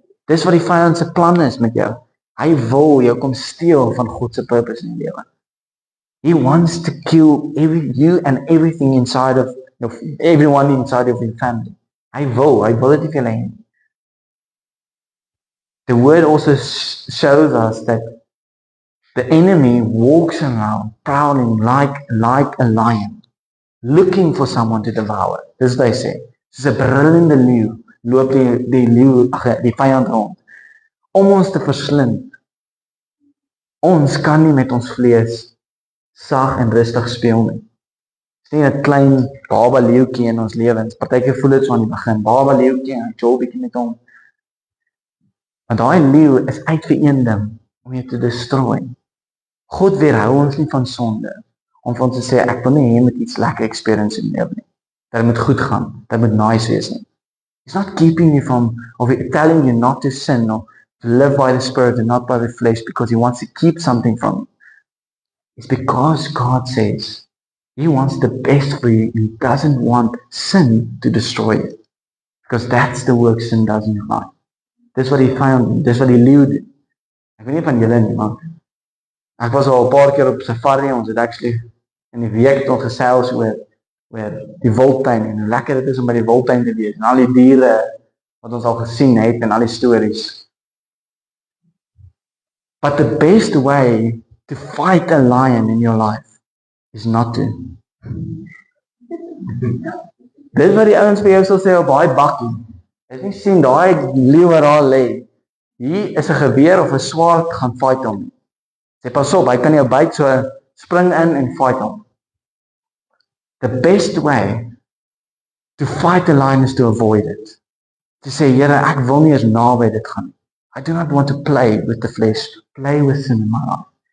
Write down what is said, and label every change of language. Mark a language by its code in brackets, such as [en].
[af] Dis wat die vyand se plan is met jou. Hy wil jou kom steel van God se purpose in die lewe. [en] He wants to kill you and everything inside of everyone inside of your family. [af] Hy wil dit nie vir julle hê. [en] The word also shows us that the enemy walks around prowling like a lion, looking for someone to devour. [af] Dis wat hy sê. Soos 'n brullende leeu loop die vyand rond om ons te verslind. Ons kan nie met ons vlees sag en rustig speel nie. Dis nie 'n klein baba leeuetjie in ons lewens. Partykeer voel dit so aan die begin, baba leeuetjie en jol bietjie met hom. Maar daai leeu is uit vir een ding, om jou te destroy. God weerhou ons nie van sonde, om vir ons te sê, ek wil nie hê met iets lekker experience in die lewe nie. Dat moet goed gaan, dat moet nice wees nie. [en] He's not keeping you from, or telling you not to sin, or to live by the Spirit and not by the flesh, because He wants to keep something from you. It's because God says He wants the best for you. He doesn't want sin to destroy you. Because that's the work sin does in your life. [af] Dis wat die vyand doen, dis wat die leeu doen. Ek weet nie van julle nie, maar ek was al 'n paar keer op safari, ons het actually in die week tot gesels oor die wildtuin en hoe lekker dit is om by die wildtuin te wees en al die diere wat ons al gesien het en al die stories. [en] But the best way to fight a lion in your life is not to. [af] Dis wat die ouens vir jou sal sê op daai bakkie. As jy sien daai leeu wat daar lê, hier is 'n geweer of 'n swaard gaan fight hom. Sê pas op, hy kan jou byt, so spring in en fight hom. [en] The best way to fight a lion is to avoid it. To say, [af] Here, ek wil nie eens naby dit gaan nie. [en] I do not want to play with the flesh, play with sin in my life.